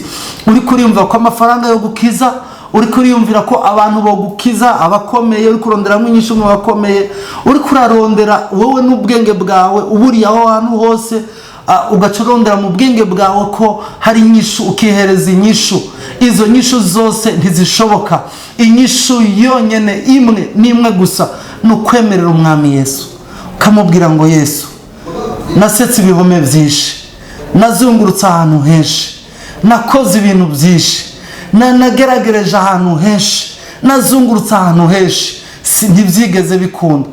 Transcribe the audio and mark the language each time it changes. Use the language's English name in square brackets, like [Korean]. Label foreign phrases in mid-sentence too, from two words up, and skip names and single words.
[Rundi] Uri kuriyumva ko amafaranga yo gukiza, uri kuriyumvira ko abantu bo gukiza abakomeye, uri kuronderamwe inyishu mu bakomeye, uri kurarondera wowe n'ubwenge bwawe uburiye aho hantu hose, ugacurondera mu bwenge bwawe ko hari inyishu, ukihereza inyishu. Izo nyishu zose ntizishoboka. Inyishu yonyene imwe n'imwe gusa ni ukwemerera umwami Yesu, ukamubwira ngo Yesu, nasetse ibihome byinshi, nazungurutse ahantu henshi, nakoze ibintu byinshi, nageragereje ahantu henshi, nazungurutse ahantu henshi, ntibyigeze bikunda.